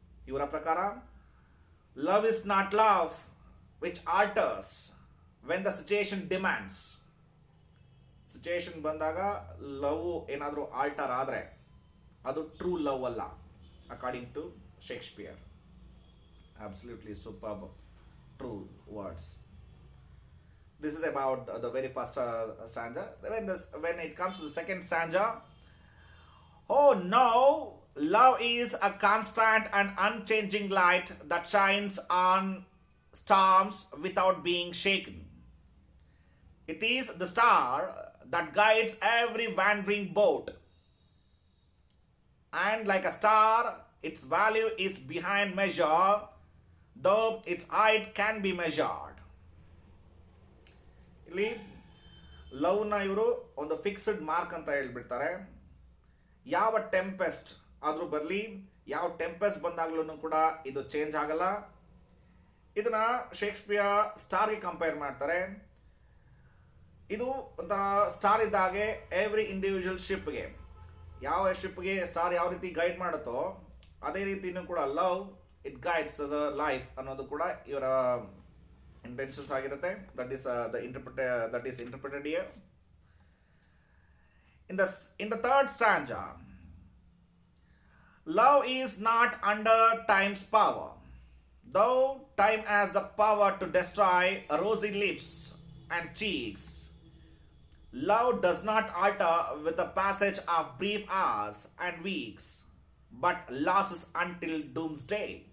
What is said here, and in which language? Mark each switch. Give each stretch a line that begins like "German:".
Kannada: ಇವರ ಪ್ರಕಾರ
English: Love is not love which alters when the situation demands.
Kannada: Situation ಬಂದಾಗ love ಏನಾದರೂ ಆಲ್ಟರ್ ಆದರೆ ಅದು ಟ್ರೂ ಲವ್ ಅಲ್ಲ,
English: According to Shakespeare. Absolutely superb, true words. This is about the very first stanza. When it comes to the second stanza, oh no, love is a constant and unchanging light that shines on storms without being shaken. It is the star that guides every wandering boat, and like a star, its value is behind measure, though its height can be measured.
Kannada: ಇಲ್ಲಿ ಲವ್ನ ಇವರು ಒಂದು fixed mark ಅಂತ ಹೇಳ್ಬಿಡ್ತಾರೆ. ಯಾವ tempest ಆದರೂ ಬರಲಿ, ಯಾವ tempest ಬಂದಾಗ್ಲೂ ಕೂಡ ಇದು ಚೇಂಜ್ ಆಗಲ್ಲ. ಇದನ್ನ ಶೇಕ್ಸ್ಪಿಯರ್ ಸ್ಟಾರ್ಗೆ ಕಂಪೇರ್ ಮಾಡ್ತಾರೆ. ಇದು ಒಂಥರ ಸ್ಟಾರ್ ಇದ್ದಾಗೆ
English: every individual ಶಿಪ್ಗೆ
Kannada: ಯಾವ ಶಿಪ್ಗೆ ಸ್ಟಾರ್ ಯಾವ ರೀತಿ ಗೈಡ್ ಮಾಡುತ್ತೋ ಅದೇ ರೀತಿನೂ ಕೂಡ
English: love it guides the life
Kannada: ಅನ್ನೋದು ಕೂಡ ಇವರ ಇಂಟೆನ್ಷನ್ಸ್ ಆಗಿರುತ್ತೆ.
English: That is the interpret that is interpreted here. In the third stanza, love is not under time's power, though time has the power to destroy rosy lips and cheeks. Love does not alter with the passage of brief hours and weeks, but lasts until doomsday.